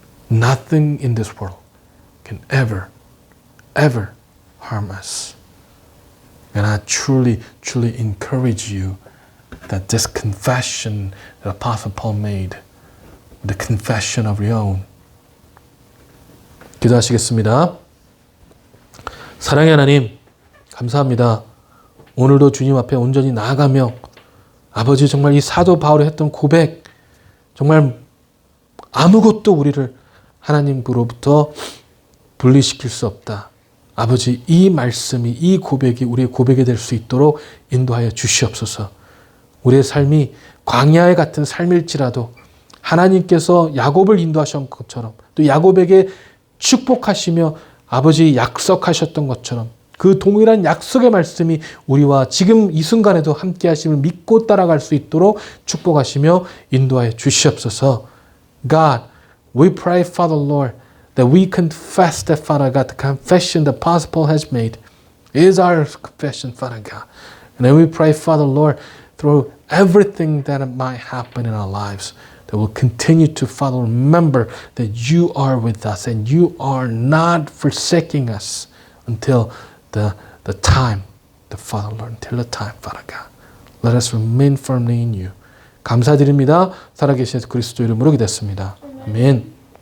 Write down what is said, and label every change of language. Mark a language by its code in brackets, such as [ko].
[en] Nothing in this world can ever harm us. And I truly encourage you that this confession that Apostle Paul made, the confession of your own. [ko] 기도하시겠습니다. 사랑의 하나님, 감사합니다. 오늘도 주님 앞에 온전히 나아가며 아버지 정말 이 사도 바울이 했던 고백, 정말 아무것도 우리를 하나님으로부터 분리시킬 수 없다. 아버지, 이 말씀이, 이 고백이 우리의 고백이 될 수 있도록 인도하여 주시옵소서. 우리의 삶이 광야에 같은 삶일지라도 하나님께서 야곱을 인도하신 것처럼 또 야곱에게 축복하시며 아버지 약속하셨던 것처럼 그 동일한 약속의 말씀이 우리와 지금 이 순간에도 함께 하심을 믿고 따라갈 수 있도록 축복하시며 인도하여 주시옵소서. [en] God, we pray, Father Lord, that we confess that, Father God, the confession the Apostle Paul has made is our confession, Father God. And then we pray, Father Lord, through everything that might happen in our lives, that we'll continue to, Father, remember that you are with us and you are not forsaking us until the time, the Father Lord, until the time, Father God. Let us remain firmly in you. [ko] 감사드립니다. 살아계신 예수 그리스도 이름으로 기도했습니다. 아멘.